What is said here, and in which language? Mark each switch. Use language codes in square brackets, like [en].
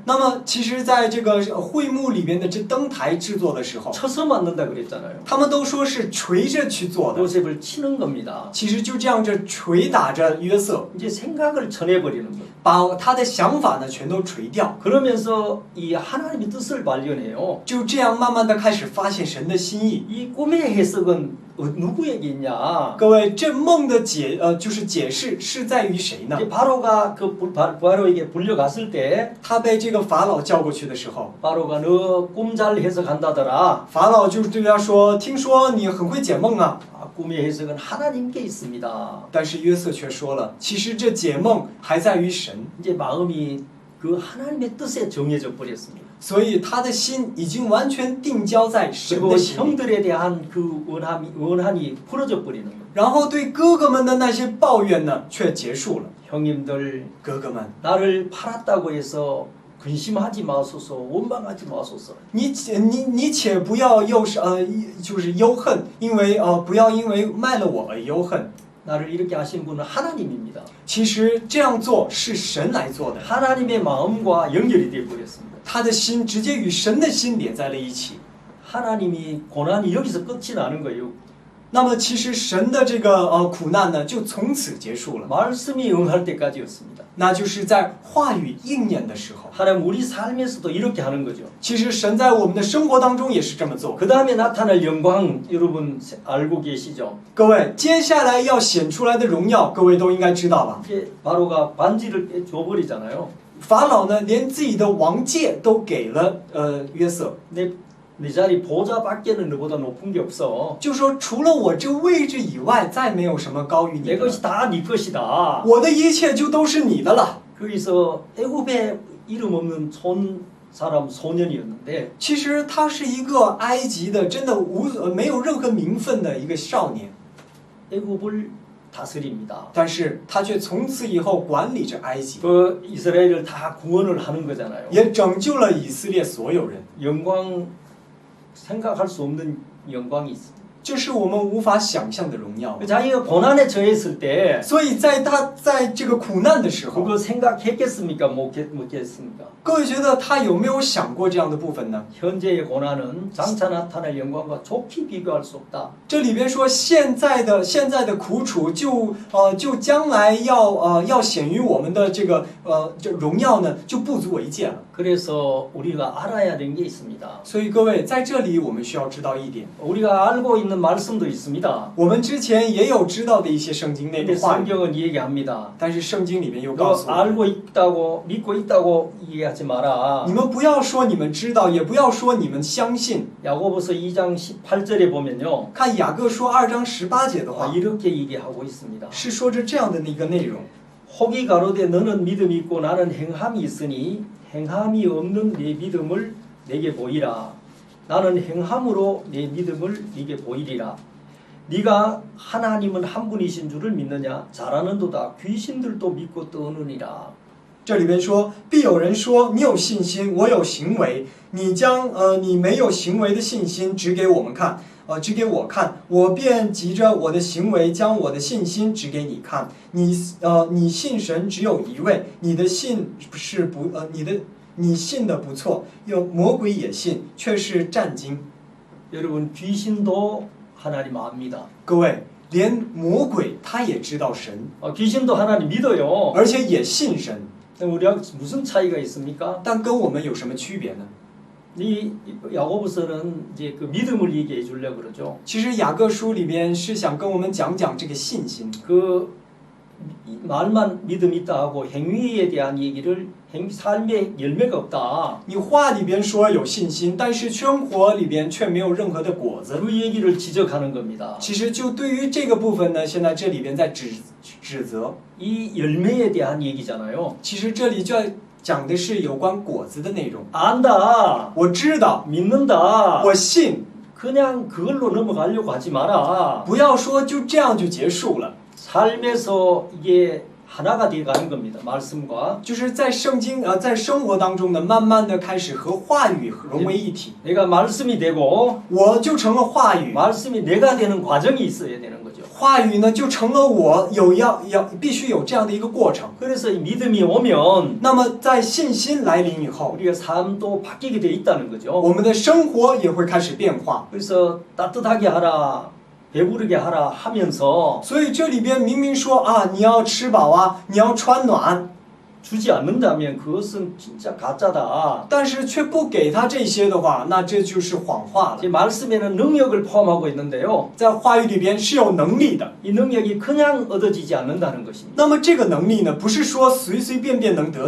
[zh] 那么，其实，在这个会幕里边的这灯台制作的时候， [ko] 쳐서 만든다 그랬잖아요. [zh] 他们都说是锤着去做的， [ko] 요셉을 치는 겁니다. [zh] 其实就这样着捶打着约瑟， [ko] 이제 생각을 쳐내버리는 거예요. [zh] 把他的想法呢全都锤掉， [ko] 그러면서 이 하나님의 뜻을 발견해요. [zh] 就这样慢慢的开始发现神的心意。 [ko] 이 꿈의 해석은 누구에게 있냐? [zh] 各位，这梦的就是解释是在于谁呢？ [ko] 이제 바로가 그 바로에게 불려갔을 때 [zh] 他被这个法老叫过去的时候， [ko] 바로가 너 꿈 잘 해석한다더라. [zh] 法老就对他说：“听说你很会解梦啊。 [ko] 꿈의 해석은 하나님께 있습니다. ” [zh] 但是约瑟却说了：“其实这解梦还在于神。 [ko] 이제 마음이 그 하나님의 뜻에 정해져 버렸습니다. [zh] 所以他的心已经完全定焦在神 [ko] 그리고 [zh] 的心里， [ko] 형들에 대한 그 원한이 풀어져 버리는 거예요. [zh] 然后对哥哥们的那些抱怨呢，却结束了。 [ko] 형님들 [zh] 哥哥们， [ko] 나를 팔았다고 해서 근심하지 마소서, 원망하지 마소서. [zh] 你且不要就是忧恨，因为不要因为卖了我而忧恨。 [ko] 나를 이렇게 하신 분은 하나님입니다. [zh] 其实这样做是神来做的， [ko] 하나님의 마음과 연결이 되어 버렸습니다. [zh] 他的心直接与神的心连在了一起。 [ko] 하나님이 고난이 여기서 끝이 나는 거예요. [zh] 那么其实神的这个苦难呢，就从此结束了， [ko] 말씀이 응할 때까지였습니다. [zh] 那就是在话语应验的时候。 [ko] 하나님 우리 삶에서도 이렇게 하는 거죠. [zh] 其实神在我们的生活当中也是这么做。 [ko] 그 다음에 나타날 영광 여러분 알고 계시죠? [zh] 各位，接下来要显出来的荣耀，各位都应该知道吧？ [ko] 이제 바로가 반지를 줘버리잖아요. [zh] 法老呢，连自己的王戒都给了约瑟， [ko] 내 자리 보좌밖에는 너보다 높은 게 없어. [zh] 就说除了我这位置以外，再没有什么高于你 [ko] 내 [zh] 的了。 [ko] 것이 다 네 것이다. [zh] 我的一切就都是你的了。 [ko] 거기서 애굽에 이름 없는 소년이었는데 [zh] 其实他是一个埃及的，真的没有任何名分的一个少年， [ko] 애굽을 다스립니다. [zh] 但是他却从此以后管理着埃及， [ko] 그 이스라엘을 다 구원을 하는 거잖아요. [zh] 也拯救了以色列所有人。 [ko] 영광 생각할 수 없는 영광이 있습니다. [zh] 这是我们无法想象的荣耀。 [ko] 자기가 고난에 처했을 때 [zh] 所以他在这个苦难的时候， [ko] 그거 생각했겠습니까? 못했습니까? [zh] 各位觉得他有没有想过这样的部分呢？ [ko] 현재의 고난은 장차 나타날 영광과 좋게 비교할 수 없다. [zh] 这里边说现在的苦楚就将来要显于我们的这荣耀呢，就不足为戒了。 [ko] 그래서 우리가 알아야 되는 게 있습니다. [zh] 所以各位在这里我们需要知道一点， [ko] 우리가 알고 있는 말씀도 있습니다. [zh] 我们之前也有知道的一些圣经内 [ko] 근데 [zh] 的话语， [ko] 성경은 얘기합니다. [zh] 但是圣经里面又告 [ko] 너 [zh] 诉我们， [ko] 알고 있다고 믿고 있다고 얘기하지 마라. [zh] 你们不要说你们知道，也不要说你们相信。 [ko] 야고보서 2장 18절에 보면요. [zh] 看雅各书2章18节的话， [ko] 이렇게 얘기하고 있습니다. [zh] 是说着这样的一个内容。 [ko] 혹이 가로되 너는 믿음이 있고 나는 행함이 있으니 행함이 없는 내 믿음을 내게 보이라. 나는 행함으로 내 믿음을 네게 보이리라. 네가 하나님은 한 분이신 줄을 믿느냐? 잘하는도다. 귀신들도 믿고 떠느니라. [zh] 这里边说，必有人说你有信心，我有行为，你将你没有行为的信心指给我们看，指给我看，我便急着我的行为将我的信心指给你看。你信神只有一位，你的信是不你信的不错，有魔鬼也信，却是战惊。 [ko] 여러분 귀신도 하나님 압니다. [zh] 各位，连魔鬼他也知道神， [ko] 귀신도 하나님 믿어요. [zh] 而且也信神， [ko] 우리가 무슨 차이가 있습니까? [zh] 但跟我们有什么区别呢？ [ko] 이 야고보서는 이제 그 믿음을 얘기해 주려고 그러죠. [zh] 其实雅各书里边是想跟我们讲讲这个信心。 [ko] 그 말만 믿음 있다 하고 행위에 대한 얘기를 삶의 열매가 없다. [zh] 你话里边说有信心，但是生活里边却没有任何的果子。 [ko] 그 얘기를 지적하는 겁니다. [zh] 其实就对于这个部分呢，现在这里边在指责。 [ko] 이 열매에 대한 얘기잖아요. [zh] 其实这里就要讲的是有关果子的内容。 [ko] 안다. [zh] 我知道， [ko] 믿는다. [zh] 我信， [ko] 그냥 그걸로 넘어가려고 하지 마라. [zh] 不要说就这样就结束了。 [ko] 삶에서 이게 하나가 되어 가는 겁니다. 말씀과 [zh] 就是在圣经在生活当中呢，慢慢的开始和话语融为一体。 [ko] 내가 말씀이 되고 [zh] 我就成了话语， [ko] 말씀이 내가 되는 과정이 있어야 되는 거죠. [zh] 话语呢就成了我必须有这样的一个过程。 [ko] 그래서 이 믿음이 오면 [zh] 那么在信心来临以后， [ko] 우리가 삶도 바뀌게 돼 있다는 거죠. [zh] 我们的生活也会开始变化。 [ko] 그래서 따뜻하게 하라, 배부르게 하라 하면서 [zh] 所以这里边明明说啊，你要吃饱啊，你要穿暖， [ko] 주지 않는다면 그것은 진짜 가짜다. [zh] 但是却不给他这些的话，那这就是谎话了。 [ko] 제 말씀에는 능력을 포함하고 있는데요. [zh] 在话语里边是有能力的， [ko] 이 능력이 그냥 얻어지지 않는다는 것입니다. [zh] 那么这个能力呢，不是说随随便便能得